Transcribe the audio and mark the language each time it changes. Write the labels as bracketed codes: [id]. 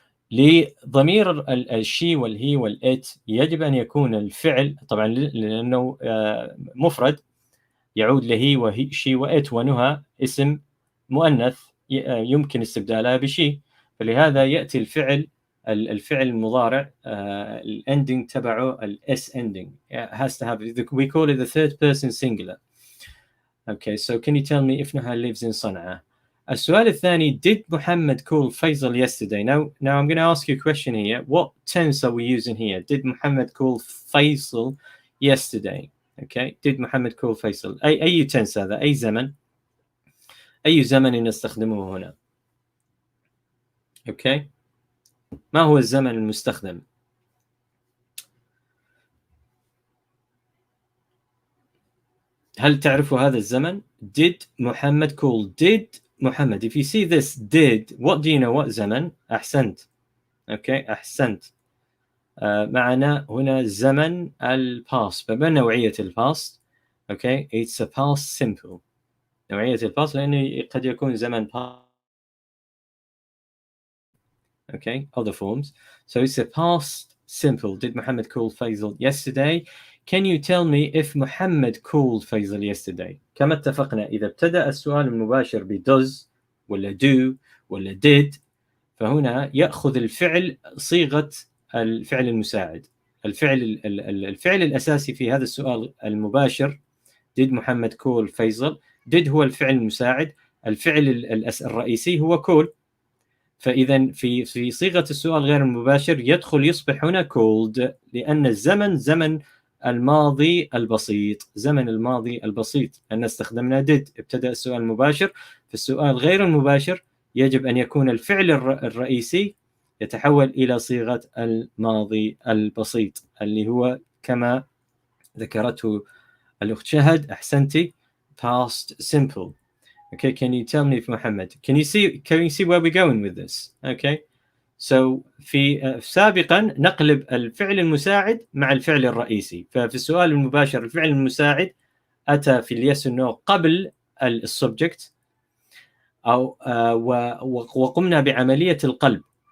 [ar] لضمير الشي والهي والإت يجب أن يكون الفعل طبعا لأنه مفرد يعود لهي وهي شي وإت، ونهى اسم مؤنث يمكن استبدالها بشي، فلهذا يأتي الفعل المضارع الending تبعه s [en] ending has to have, we call it the third person singular. Okay, so can you tell me if Nuha lives in صنعاء؟ [ar] السؤال الثاني [en] did Muhammad call Faisal yesterday? Now I'm going to ask you a question here. What tense are we using here? Did Muhammad call Faisal yesterday? Okay, did Muhammad call Faisal؟ [ar] أي tense هذا؟ أي زمن نستخدمه هنا؟ Okay، ما هو الزمن المستخدم؟ هل تعرفوا هذا الزمن؟ [en] Did Muhammad call؟ Did Muhammad. If you see this did, what do you know what زمن؟ [ar] أحسنت. Okay، أحسنت. معنا هنا زمن الباست. فما نوعية الباست؟ Okay، [en] it's a past simple. [ar] نوعية الباست لأنه قد يكون زمن past. [en] Okay، other forms. So it's a past simple. Did Muhammad call Faisal yesterday? Can you tell me if Muhammad called Faisal yesterday؟ [ar] كما اتفقنا إذا ابتدأ السؤال المباشر ب does ولا do ولا did فهنا يأخذ الفعل صيغة الفعل المساعد. الفعل الأساسي في هذا السؤال المباشر [en] did Muhammad call Faisal. [ar] did هو الفعل المساعد، الفعل الرئيسي هو call. فإذا في صيغة السؤال غير المباشر يصبح هنا called، لأن الزمن زمن الماضي البسيط، زمن الماضي البسيط، لأن استخدمنا did. ابتدأ السؤال المباشر. في السؤال غير المباشر يجب أن يكون الفعل الرئيسي يتحول إلى صيغة الماضي البسيط اللي هو كما ذكرته الأخت شهد أحسنتي past simple. [en] Okay, can you tell me if Muhammad, can you see where we're going with this? Okay, [ar] في سابقا نقلب الفعل المساعد مع الفعل الرئيسي. ففي السؤال المباشر الفعل المساعد أتى في اليس والنو قبل السبجكت، أو وقمنا بعملية القلب.